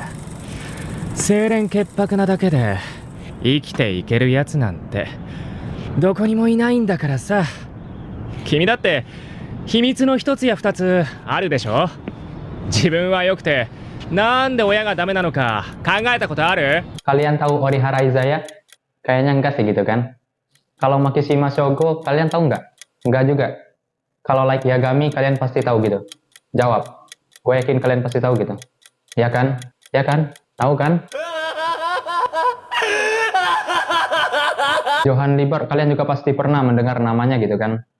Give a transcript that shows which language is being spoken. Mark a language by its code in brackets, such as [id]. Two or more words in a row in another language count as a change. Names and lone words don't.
[ja] 清廉潔白なだけで生きていけるやつなんてどこにもいないんだからさ。君だって秘密の一つや二つあるでしょ。自分は良くてなんで親がダメなのか考えたことある？ [id] Kalian tahu Orihara Izaya? Kayaknya enggak sih gitu kan. Kalau Makishima Shogo, kalian tahu nggak? Enggak juga. Kalau Light Yagami, kalian pasti tahu gitu. Jawab. Gue yakin kalian pasti tahu gitu. Ya kan? Ya kan? Tahu kan? Johann Liber, kalian juga pasti pernah mendengar namanya gitu kan?